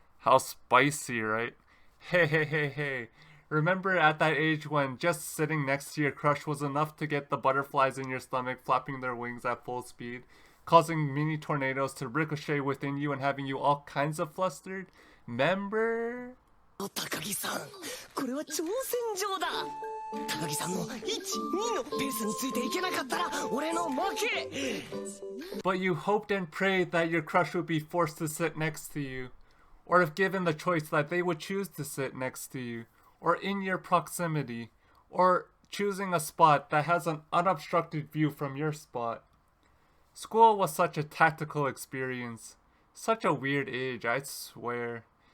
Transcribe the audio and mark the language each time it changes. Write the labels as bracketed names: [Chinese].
[English] How spicy, right? Hey. Remember at that age when just sitting next to your crush was enough to get the butterflies in your stomach flapping their wings at full speed, causing mini tornadoes to ricochet within you and having you all kinds of flustered? Member? [Japanese] 高木さん、これは挑戦状だ。高木さんの1、2のペースについていけなかったら俺の負け。 [English] But you hoped and prayed that your crush would be forced to sit next to you, or if given the choice that they would choose to sit next to you, or in your proximity, or choosing a spot that has an unobstructed view from your spot. School was such a tactical experience, such a weird age, I swear.